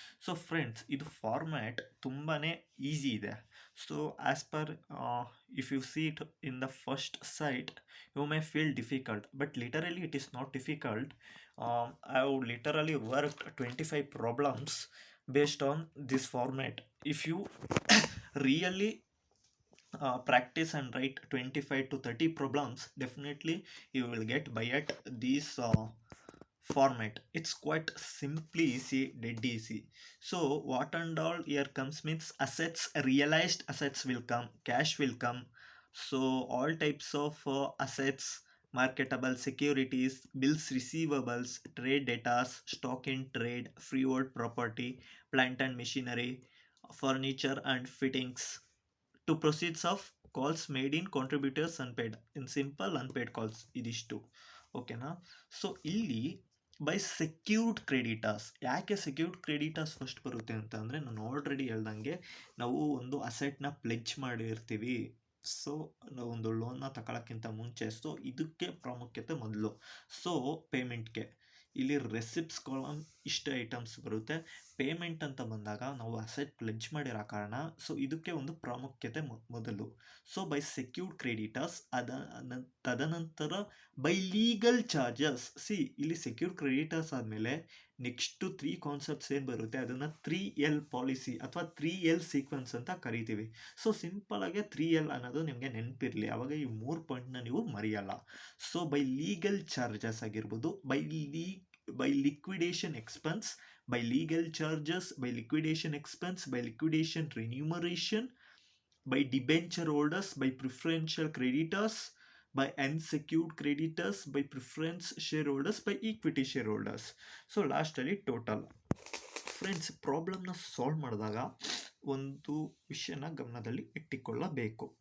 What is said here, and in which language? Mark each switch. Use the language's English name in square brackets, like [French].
[Kannada] So friends, ಇದು format ತುಂಬಾ easy ಇದೆ. [English] So as per if you see it in the first sight you may feel difficult, but literally it is not difficult. I have literally worked 25 problems based on this format. If you really practice and write 25 to 30 problems, definitely you will get by at this format. It's quite simply easy, dead easy. So what and all here comes means assets, realized assets will come, cash will come. So all types of assets, marketable securities, bills receivables, trade debtors, stock in trade, freehold property, plant and machinery, furniture and fittings, to proceeds of calls made in contributors unpaid, in simple unpaid calls, [Kannada] ಇದಿಷ್ಟು ಓಕೆನಾ. So ಇಲ್ಲಿ by secured creditors, ಯಾಕೆ secured creditors first ಬರುತ್ತೆ ಅಂತ ಅಂದರೆ, ನಾನು already ಹೇಳ್ದಂಗೆ ನಾವು ಒಂದು ಅಸೆಟ್ನ ಪ್ಲೆಜ್ ಮಾಡಿರ್ತೀವಿ. ಸೊ ನಾವು ಒಂದು ಲೋನ್ನ ತಗೊಳ್ಳೋಕ್ಕಿಂತ ಮುಂಚೆ, ಸೊ ಇದಕ್ಕೆ ಪ್ರಾಮುಖ್ಯತೆ ಮೊದಲು. ಸೊ ಪೇಮೆಂಟ್ಗೆ ಇಲ್ಲಿ ರೆಸಿಪ್ಟ್ಸ್ ಕಾಲಮ್ ಇಷ್ಟು ಐಟಮ್ಸ್ ಬರುತ್ತೆ. ಪೇಮೆಂಟ್ ಅಂತ ಬಂದಾಗ ನಾವು ಅಸೆಟ್ ಪ್ಲೆಜ್ ಮಾಡಿರೋ ಕಾರಣ ಸೊ ಇದಕ್ಕೆ ಒಂದು ಪ್ರಾಮುಖ್ಯತೆ ಮೊದಲು. ಸೊ ಬೈ ಸೆಕ್ಯೂರ್ಡ್ ಕ್ರೆಡಿಟರ್ಸ್, ತದನಂತರ ಬೈ ಲೀಗಲ್ ಚಾರ್ಜಸ್. ಇಲ್ಲಿ ಸೆಕ್ಯೂರ್ಡ್ ಕ್ರೆಡಿಟರ್ಸ್ ಆದಮೇಲೆ ನೆಕ್ಸ್ಟು 3 ಕಾನ್ಸೆಪ್ಟ್ಸ್ ಏನು ಬರುತ್ತೆ ಅದನ್ನು 3L ಪಾಲಿಸಿ ಅಥವಾ 3L ಸೀಕ್ವೆನ್ಸ್ ಅಂತ ಕರಿತೀವಿ. ಸೊ ಸಿಂಪಲಾಗಿ 3L ಅನ್ನೋದು ನಿಮಗೆ ನೆನಪಿರಲಿ, ಆವಾಗ ಈ 3 ಪಾಯಿಂಟ್ನ ನೀವು ಮರೆಯಲ್ಲ. [English] so by legal charges [Kannada] ಆಗಿರ್ಬೋದು, [English] By liquidation expense, by legal charges, by liquidation expense, by liquidation remuneration, by debenture holders, by preferential creditors, by unsecured creditors, by preference shareholders, by equity shareholders. So last [Kannada] ಅಲ್ಲಿ total. Friends, ಪ್ರಾಬ್ಲಮ್ನ solve ಮಾಡಿದಾಗ ಒಂದು ವಿಷಯನ ಗಮನದಲ್ಲಿ ಇಟ್ಟುಕೊಳ್ಳಬೇಕು.